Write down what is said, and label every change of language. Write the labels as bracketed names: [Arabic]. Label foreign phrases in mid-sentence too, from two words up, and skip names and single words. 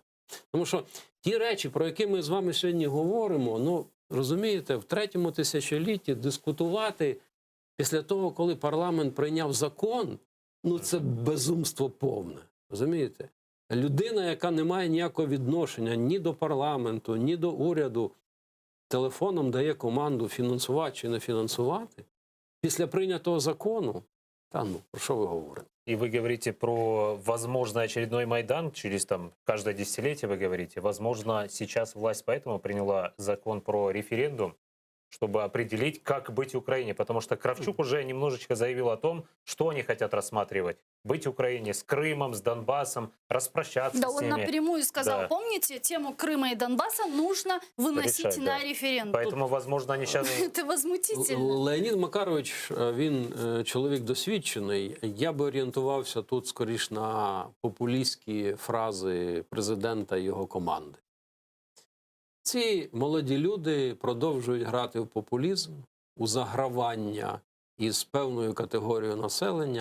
[Ukrainian] Тому що ті речі, про які ми з вами сьогодні говоримо, ну, розумієте, в третьому тисячолітті дискутувати після того, коли парламент прийняв закон, ну, це безумство повне. Розумієте? Людина, яка не має ніякого відношення ні до парламенту, ні до уряду, телефоном дає команду фінансувати чи не фінансувати, після прийнятого закону, та ну, про що ви говорите? [Russian] И вы говорите про возможный очередной Майдан через каждое десятилетие, вы говорите. Возможно, сейчас власть поэтому приняла закон про референдум, чтобы определить, как быть Украине. Потому что Кравчук уже немножечко заявил о том, что они хотят рассматривать. Быть Украине с Крымом, с Донбассом, распрощаться да, с ними. Да, он напрямую сказал, да. Помните, тему Крыма и Донбасса нужно выносить решать, на да. референдум. Поэтому, возможно, они сейчас... Это возмутительно. [Ukrainian] Леонід Макарович, він чоловік досвідчений. Я би орієнтувався тут скоріш на популістські фрази президента і його команди. Ці молоді люди продовжують грати в популізм, у загравання із певною категорією населення.